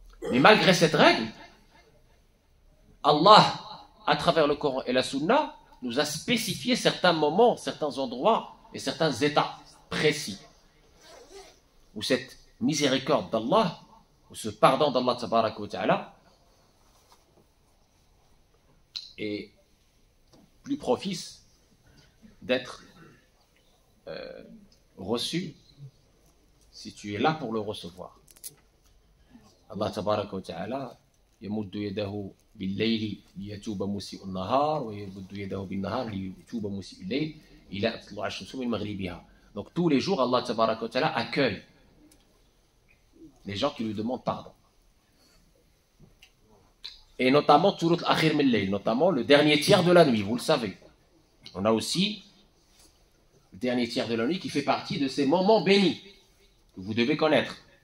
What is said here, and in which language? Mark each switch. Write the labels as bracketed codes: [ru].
[fr] Mais malgré cette règle, Allah, à travers le Coran et la Sunna, nous a spécifié certains moments, certains endroits et certains états précis où cette miséricorde d'Allah, où ce pardon d'Allah tabaraka wa ta'ala est plus propice d'être reçu si tu es là pour le recevoir. [ar] Allah tabaraka wa ta'ala يمد يده بالليل ليتوب مسيء النهار ويمد يده بالنهار ليتوب مسيء الليل إلى طلوع الشمس من مغربها. [fr] Donc tous les jours Allah tabaraka wa ta'ala accueille les gens qui lui demandent pardon. Et notamment [ar] Thuluth al-Akhir min al-Layl, [fr] notamment le dernier tiers de la nuit, vous le savez. On a aussi le dernier tiers de la nuit qui fait partie de ces moments bénis que vous devez connaître.